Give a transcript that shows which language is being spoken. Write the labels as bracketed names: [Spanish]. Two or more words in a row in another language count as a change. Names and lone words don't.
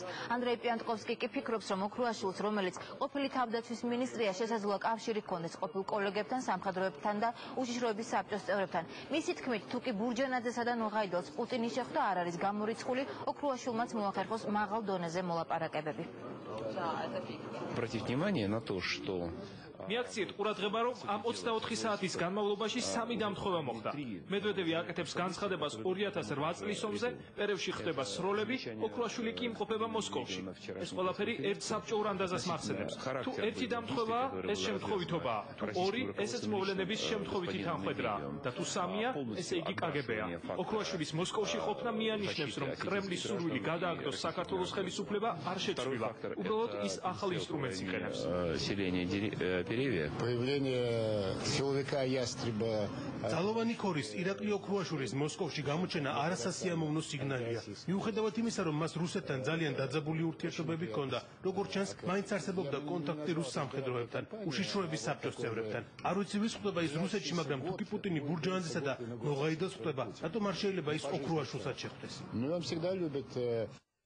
[Georgian] ანდრეი პიანტკოვსკი კი ფიქრობს, რომ ოქროაშვილს, რომელიც ყოფილი თავდაცვის მინისტრია, შესაძლოა კავშირი ჰქონდეს ყოფილ კოლეგებთან, სამხედროებთან და უშიშროების საბჭოს წევრებთან. მისი თქმით, თუ კი ბურჯანაძესა და ნოღაიდელს პუტინი შეხვდა, არ არის გამორიცხული, ოქროაშვილმაც მოახერხოს მაღალ დონეზე მოლაპარაკებები. [Russian] Обратить внимание на то, что [Georgian] მიაქციეთ ყურადღება, რომ ამ 24 საათის განმავლობაში 3 დამთხოვა მოხდა. მედვედევი აკეთებს განცხადებას 2008 წლის ომზე, პერევში ხდება სროლები, ოქროაშვილი კი იმყოფება მოსკოვში. ეს ყველაფერი ერთ საბჭოურ ანდაზას მახსენებს. თუ ერთი დამთხოვაა, ეს შემთხვევითობაა. თუ ორი, ესეც მოვლენების შემთხვევითი თანხმედრაა. და თუ სამია, ესე იგი KGB-ა. ოქროაშვილის მოსკოვში ყოფნა მიანიშნებს, რომ კრემლის სურვილი გადააგდოს საქართველოს ხელისუფლება არ შეცვლილა. უბრალოდ ის ახალ ინსტრუმენტს იყენებს. [Russian] Появление силовика ястреба. [Georgian] Ძალოვანი ქორის ირაკლი ოქროაშვილის მოსკოვში გამოჩენა არასასიამოვნო სიგნალია. მიუხედავად იმისა, რომ მას რუსეთთან ძალიან დაძაბული ურთიერთობები ჰქონდა, როგორც ჩანს, მაინც არსებობდა კონტაქტი რუს სამხედროებთან, უშიშროების საბჭოს წევრებთან. არ ვიცი ვის ხვდება ის რუსეთში, მაგრამ თუ კი პუტინი ბურჯანაძესა და ნოღაიდელს ხვდება, რატომ არ შეიძლება ის ოქროაშვილსაც შეხვდეს? [Russian] Ну, вам всегда любят